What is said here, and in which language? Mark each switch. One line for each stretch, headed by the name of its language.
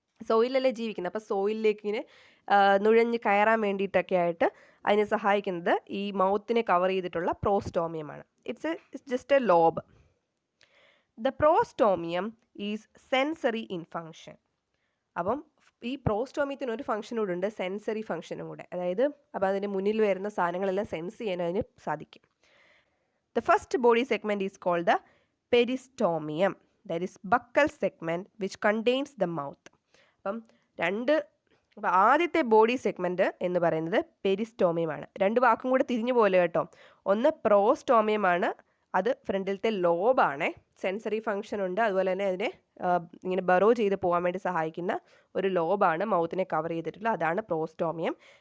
Malayalam: സോയിലല്ലേ ജീവിക്കുന്നത്, അപ്പോൾ സോയിലിലേക്ക് ഇങ്ങനെ നുഴഞ്ഞ് കയറാൻ വേണ്ടിയിട്ടൊക്കെ ആയിട്ട് അതിനെ സഹായിക്കുന്നത് ഈ മൗത്തിനെ കവർ ചെയ്തിട്ടുള്ള പ്രോസ്റ്റോമിയമാണ്.
English: It's just a lobe. The prostomium is sensory in function.
Malayalam: അപ്പം ഈ പ്രോസ്റ്റോമിയത്തിന് ഒരു ഫംഗ്ഷൻ കൂടെ ഉണ്ട്, സെൻസറി ഫംഗ്ഷനും കൂടെ. അതായത് അപ്പോൾ അതിൻ്റെ മുന്നിൽ വരുന്ന സാധനങ്ങളെല്ലാം സെൻസ് ചെയ്യാൻ അതിന് സാധിക്കും.
English: The first body segment is called the peristomium, that is buccal segment which contains the mouth.
Malayalam: അപ്പം ആദ്യത്തെ ബോഡി സെഗ്മെൻറ്റ് എന്ന് പറയുന്നത് പെരിസ്റ്റോമിയമാണ്. രണ്ട് വാക്കും കൂടെ തിരിഞ്ഞു പോലെ കേട്ടോ. ഒന്ന് പ്രോസ്റ്റോമിയമാണ്, അത് ഫ്രണ്ടിലത്തെ ലോബാണ്, സെൻസറി ഫംഗ്ഷൻ ഉണ്ട്, അതുപോലെ തന്നെ അതിനെ ഇങ്ങനെ ബറോ ചെയ്ത് പോകാൻ വേണ്ടി സഹായിക്കുന്ന ഒരു ലോബാണ് മൗത്തിനെ കവർ ചെയ്തിട്ടുള്ളത്, അതാണ് പ്രോസ്റ്റോമിയം.